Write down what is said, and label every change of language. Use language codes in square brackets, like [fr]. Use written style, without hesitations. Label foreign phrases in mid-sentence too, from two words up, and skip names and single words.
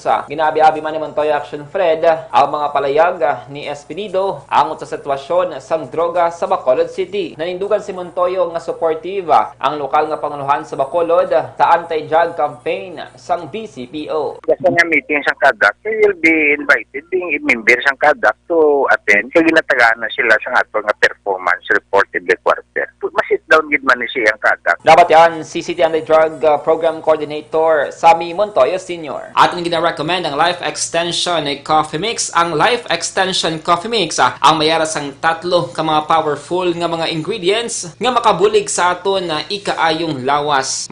[hil] Ginabi-abi man ni Montoyo Action Fred ang mga palayag ni Espinido angot sa sitwasyon sang droga sa Bacolod City. Nanindugan si Montoyo nga supportive ang lokal nga panguluhan sa Bacolod sa anti-drug campaign sang BCPO. Kasi nga meeting sa kadak, [en] they will be invited, being member sa kadak to attend. [hil] Kaya ginatagaan na sila sa ato nga [en] performance report in the quarter. [hil] Masit down gid man ni siyang kadak. Dapat yan si City Anti-Drug Program Coordinator Sammy Montoyo Sr. Atin gina-recommend ang Life Extension Coffee Mix. Ang Life Extension Coffee Mix ang mayara sang tatlo ka mga powerful nga mga ingredients nga makabulig sa aton na ikaayong lawas.